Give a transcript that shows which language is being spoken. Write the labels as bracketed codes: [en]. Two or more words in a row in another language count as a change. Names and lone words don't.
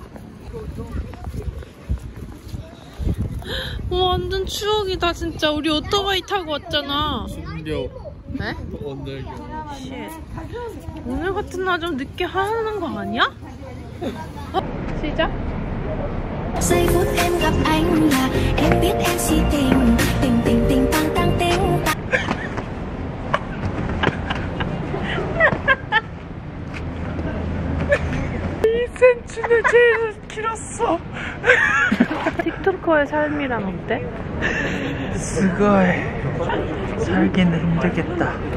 [ko] 완전 추억이다 진짜. 우리 오토바이 타고 왔잖아. 숨겨. 네? 오늘 오늘 같은 날 좀 늦게 하는 거 아니야? 시작. [vi] Giây phút em gặp anh là em biết em si tình tình tình tình tăng tăng tình tăng. [ko] 2cm는 제일 길었어. 틱토커의 삶이란 어때? 스고이. 살기는 힘들겠다.